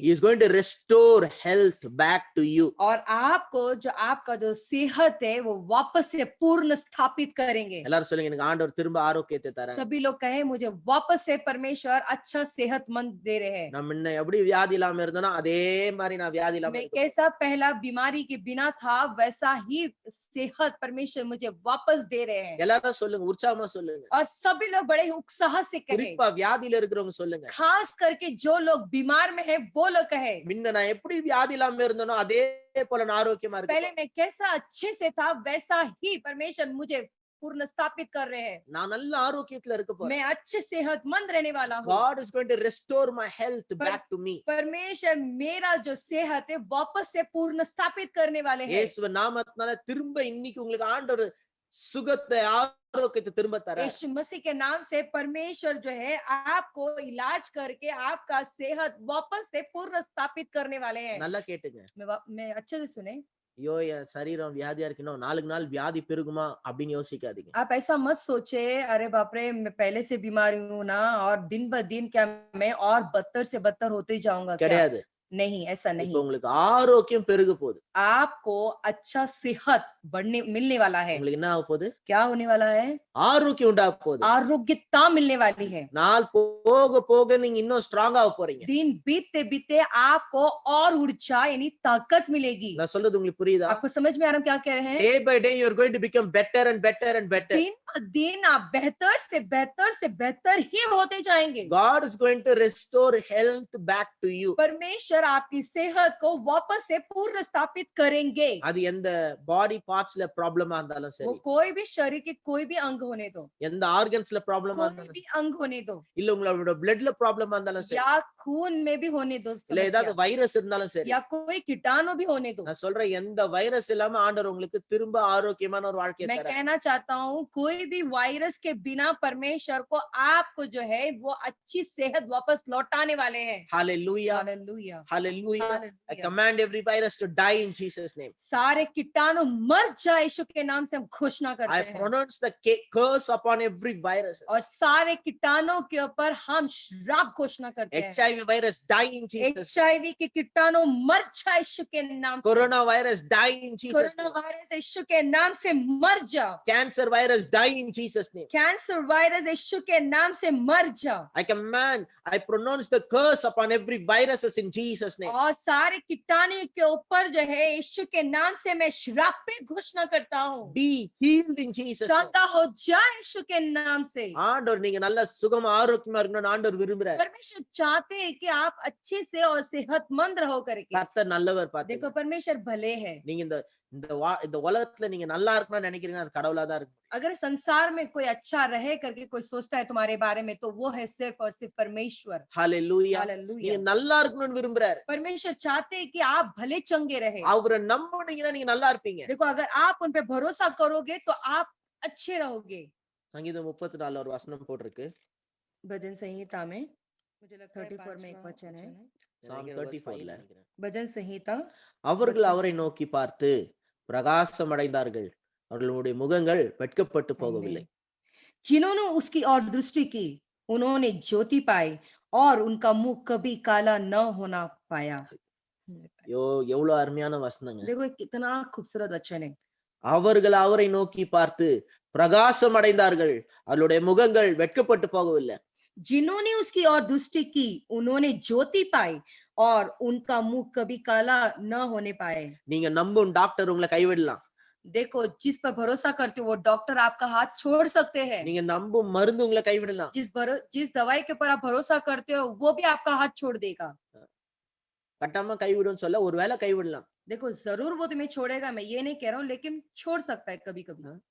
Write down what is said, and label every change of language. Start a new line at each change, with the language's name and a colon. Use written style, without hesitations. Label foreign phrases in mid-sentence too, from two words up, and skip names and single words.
English: He is going to restore health back to you.
Hindi: और आपको जो आपका जो सेहत है वो वापस से पूर्ण स्थापित करेंगे।
Tamil: எல்லாரும் சொல்லுங்க, எனக்கு ஆண்டவர் திரும்ப ஆரோக்கியத்தை தரார்.
Hindi: सभी लोग कहे मुझे वापस से परमेश्वर अच्छा सेहतमंद दे रहे हैं।
Tamil: நான் முன்ன எப்படி வியாதி இல்லாம இருந்தேனோ அதே மாதிரி நான் வியாதி இல்லாம
Hindi: मैं
Tamil: இருக்கேன்.
Hindi: कैसा पहला बीमारी के बिना था वैसा ही सेहत परमेश्वर मुझे वापस दे रहे हैं।
Tamil: எல்லாரும் சொல்லுங்க, உற்சாகமா சொல்லுங்க.
Hindi: और सभी लोग बड़े उत्साह से कहे,
Tamil: குறிப்பா வியாதியில இருக்கிறவங்க சொல்லுங்க,
Hindi: खास करके जो लोग बीमार में है वो लोग कहे
Tamil: முன்ன நான் எப்படி வியாதி இல்லாம இருந்தேனோ அதே போல நான் ஆரோக்கியமா இருக்கேன்.
Hindi: पहले मैं कैसा अच्छे से था वैसा ही परमेश्वर मुझे पूर्ण स्थापित कर रहे हैं।
Tamil: நான் நல்ல ஆரோக்கியத்துல இருக்க போறேன்.
Hindi: मैं अच्छे सेहतमंद रहने वाला हूँ।
English: God is going to restore my health back to me.
Hindi: परमेश्वर मेरा जो सेहत है वापस से पूर्ण स्थापित करने वाले हैं।
Tamil: இயேசு நாமத்தினால திரும்ப இன்னைக்கு உங்களுக்கு ஆண்டவர் சுகத்தை ஆரோக்கியத்தை திரும்ப தரார்.
Hindi: यीशु मसीह के नाम से परमेश्वर जो है आपको इलाज करके आपका सेहत वापस से पूर्ण स्थापित करने वाले हैं।
Tamil: நல்லா கேட்டுங்க.
Hindi: मैं अच्छे से सुने।
Tamil: ஐயோ என் சரீரம் வியாதியா இருக்கணும், நாளுக்கு நாள் வியாதி பெருகுமா அப்படின்னு யோசிக்காதீங்க.
Hindi: आप ऐसा मत सोचे अरे बाप रे मैं पहले से बीमार हूँ ना और दिन ब दिन क्या मैं और बदतर से बदतर होते ही जाऊंगा क्या?
Tamil: கிடையாது.
Hindi: नहीं, ऐसा
Tamil: இப்போ
Hindi: नहीं।
Tamil: உங்களுக்கு ஆரோக்கியம் பெருக போகுது.
Hindi: आपको अच्छा सेहत मिलने वाला है।
Tamil: உங்களுக்கு என்ன ஆக போகுது?
Hindi: क्या होने वाला है?
Tamil: ஆரோக்கியம் உண்டாக போகுது.
Hindi: आरोग्यता मिलने वाली है।
Tamil: நாள் போக போக நீங்க இன்னும் ஸ்ட்ராங் ஆக போறீங்க.
Hindi: दिन बीतते बीतते आपको और ऊर्जा यानी ताकत मिलेगी।
Tamil: நான் சொல்றது உங்களுக்கு புரியுதா?
Hindi: आपको समझ में आ रहा है हम क्या कह रहे हैं?
English: Day by day you are going to become better and better and better.
Hindi: दिन ब दिन आप बेहतर से बेहतर ही होते जाएंगे।
English: God is going to restore health back to you.
Hindi: परमेश्वर आपकी सेहत को वापस से पूर्ण स्थापित करेंगे।
Tamil: அது எந்த
English: body partsல problemஆ
Tamil: இருந்தாலும்
Hindi: वो
Tamil: சரி,
Hindi: कोई भी शरीर के कोई भी अंग होने दो,
Tamil: எந்த
English: organsல problemஆ
Hindi: कोई
Tamil: இருந்தாலும்
Hindi: भी अंग होने दो,
Tamil: இல்ல உங்களோட
English: bloodல problemஆ
Tamil: இருந்தாலும் சரி,
Hindi: या खून में भी होने दो
Tamil: இல்ல
Hindi: समस्या,
Tamil: ஏதாவது வைரஸ் இருந்தாலும் சரி,
Hindi: या कोई कीटाणु भी होने दो।
Tamil: நான் சொல்றேன் எந்த வைரஸ் இல்லாம ஆண்டவர் உங்களுக்கு திரும்ப ஆரோக்கியமான ஒரு வாழ்க்கையை
Hindi: मैं
Tamil: தரார்.
Hindi: कहना चाहता हूँ कोई भी वायरस के बिना परमेश्वर को आपको जो है वो अच्छी सेहत वापस लौटाने वाले हैं।
Tamil: ஹalleluya.
Hindi: हालेलुया।
English: Hallelujah. I Hallelujah. command every virus to die in Jesus' name.
Hindi: सारे कीटाणु मर जाए यीशु के नाम से हम घोषणा
English: I
Hindi: करते हैं
English: pronounce the curse upon every virus.
Hindi: और सारे कीटाणुओं के ऊपर हम श्राप घोषणा करते हैं
English: HIV virus die in Jesus' name.
Hindi: HIV के कीटाणु मर जाए यीशु के नाम से
English: Coronavirus die in Jesus'
Hindi: कोरोना
English: name.
Hindi: वायरस यीशु के नाम से मर जाओ
English: Cancer virus die in Jesus' name. cancer virus
Hindi: यीशु के नाम से मर जाओ
English: I command, I pronounce the curse upon every viruses in Jesus' name.
Hindi: और सारे कीटाणु के ऊपर जो है यीशु के नाम से मैं श्राप पे घोषणा करता हूँ
English: Be healed in Jesus' name.
Hindi: चंगा हो जाए यीशु के नाम से
Tamil: ஆண்டவர் நீங்க நல்ல சுகமா ஆரோக்கியமா இருக்கணும்னு ஆண்டவர் விரும்புறார்.
Hindi: परमेश्वर चाहते हैं कि आप अच्छे से और सेहतमंद रहो करके
Tamil: கர்த்தர் நல்லவர் பாத்தீங்க.
Hindi: देखो परमेश्वर भले है
Tamil: நீங்க இந்த உலகத்துல நீங்க நல்லா இருக்கணும்னு நினைக்கிறீங்கன்னா அது கடவுளா தான் இருக்கு.
Hindi: अगर संसार में कोई अच्छा रहे करके कोई सोचता है तुम्हारे बारे में तो वो है सिर्फ और सिर्फ परमेश्वर
Tamil: ஹalleluya.
Hindi: हालेलुया
Tamil: நீங்க நல்லா இருக்கணும்னு விரும்புறாரு.
Hindi: परमेश्वर चाहते हैं कि आप भले चंगे रहे
Tamil: அவரை நம்புனீங்கன்னா நீங்க நல்லா இருப்பீங்க.
Hindi: देखो अगर आप उन पे भरोसा करोगे तो आप अच्छे रहोगे
Tamil: சங்கீதம் 34 ஒரு வசனம் போட்டிருக்கு.
Hindi: भजन संहिता में मुझे लगता है 34 में एक वचन है
Tamil: Psalm 34ல.
Hindi: भजन संहिता
Tamil: அவர்கள் அவரை நோக்கி பார்த்து பிரகாசம் அடைந்தார்கள். அவர்களுடைய முகங்கள் வெட்கப்பட்டு போகவில்லை.
Hindi: जिन्होंने उसकी ओर दृष्टि की उन्होंने ज्योति पाई और उनका मुख कभी काला न होना पाया
Tamil: ஐயோ எவ்வளவு அருமையான வசனங்க.
Hindi: देखो ये कितना खूबसूरत वचन है
Tamil: அவர்கள் அவரை நோக்கி பார்த்து பிரகாசம் அடைந்தார்கள். அவர்களுடைய முகங்கள் வெட்கப்பட்டு போகவில்லை.
Hindi: जिन्होंने उसकी ओर दृष्टि की उन्होंने ज्योति पाई और उनका मुख कभी काला न होने पाए
Tamil: நீங்க நம்பும் டாக்டர் உங்களை கைவிடலாம்.
Hindi: देखो जिस पर भरोसा करते हो वो डॉक्टर आपका हाथ छोड़ सकते हैं
Tamil: நீங்க நம்பும் மருந்து உங்களை கைவிடலாம்.
Hindi: जिस दवाई के ऊपर आप भरोसा करते हो वो भी आपका हाथ छोड़ देगा
Tamil: கட்டாம கைவிடும் சொல்ல ஒருவேளை கைவிடலாம்.
Hindi: देखो जरूर वो तुम्हें छोड़ेगा मैं ये नहीं कह रहा हूँ लेकिन छोड़ सकता है कभी कभी